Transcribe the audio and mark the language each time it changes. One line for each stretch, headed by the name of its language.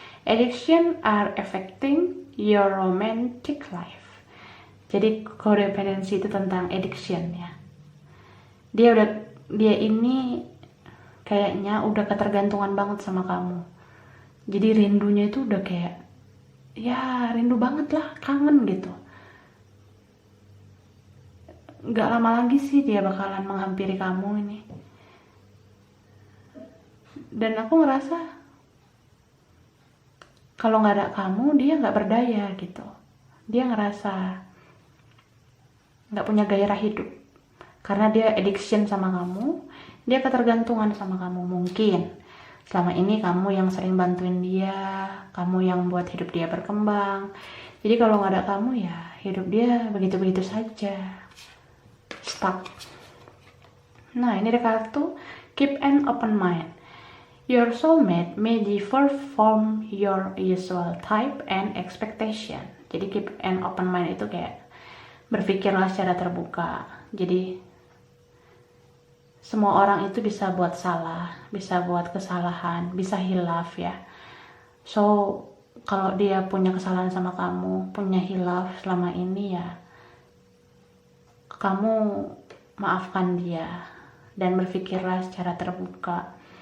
English: Addiction are affecting your romantic life.
Indonesian: Jadi codependency itu tentang addiction ya. Dia ini kayaknya udah ketergantungan banget sama kamu. Jadi rindunya itu udah kayak, ya rindu banget lah, kangen gitu. Gak lama lagi sih dia bakalan menghampiri kamu ini. Dan aku ngerasa kalau nggak ada kamu dia nggak berdaya gitu. Dia ngerasa nggak punya gairah hidup karena dia addiction sama kamu. Dia ketergantungan sama kamu. Mungkin selama ini kamu yang sering bantuin dia, kamu yang buat hidup dia berkembang. Jadi kalau nggak ada kamu ya hidup dia begitu-begitu saja, stuck. Nah, ini ada kartu
English: keep an open mind. Your soulmate may differ from your usual type and expectation.
Indonesian: Jadi
English: keep an open mind
Indonesian: itu kayak berpikirlah secara terbuka. Jadi semua orang itu bisa buat salah, bisa buat kesalahan, bisa hilaf ya. So kalau dia punya kesalahan sama kamu, punya hilaf selama ini ya, kamu maafkan dia dan berpikirlah secara terbuka.